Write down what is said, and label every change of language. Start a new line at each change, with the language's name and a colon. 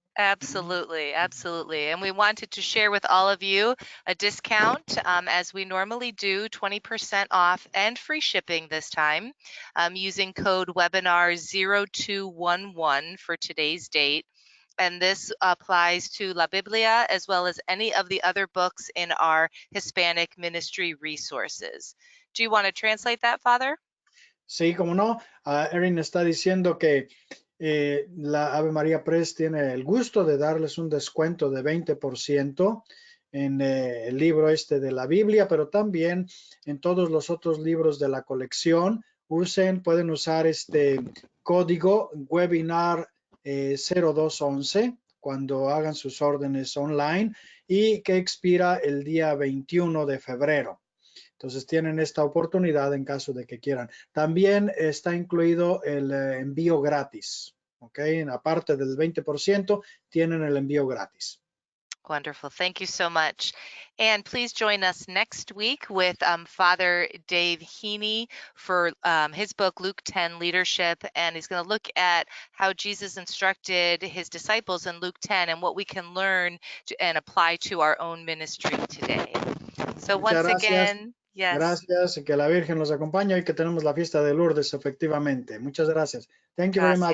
English: Absolutely, absolutely. And we wanted to share with all of you a discount, as we normally do, 20% off and free shipping this time, using code webinar 0211 for today's date. And this applies to La Biblia as well as any of the other books in our Hispanic ministry resources. Do you want to translate that, Father?
Spanish: Sí, como no, Erin está diciendo que la Ave María Press tiene el gusto de darles un descuento de 20% en el libro este de la Biblia, pero también en todos los otros libros de la colección. Pueden usar este código webinar 0211 cuando hagan sus órdenes online y que expira el día 21 de febrero. Entonces tienen esta oportunidad en caso de que quieran. También está incluido el envío gratis. ¿Ok? Aparte del 20%, tienen el envío gratis.
English: Wonderful. Thank you so much. And please join us next week with Father Dave Heaney for his book, Luke 10 Leadership. And he's going to look at how Jesus instructed his disciples in Luke 10 and what we can learn and apply to our own ministry today. So
Spanish: Muchas
English: once
Spanish: gracias.
English: again, yes.
Spanish: Gracias y que la Virgen los acompañe y que tenemos la fiesta de Lourdes, efectivamente. Muchas gracias.
English: Thank you very much.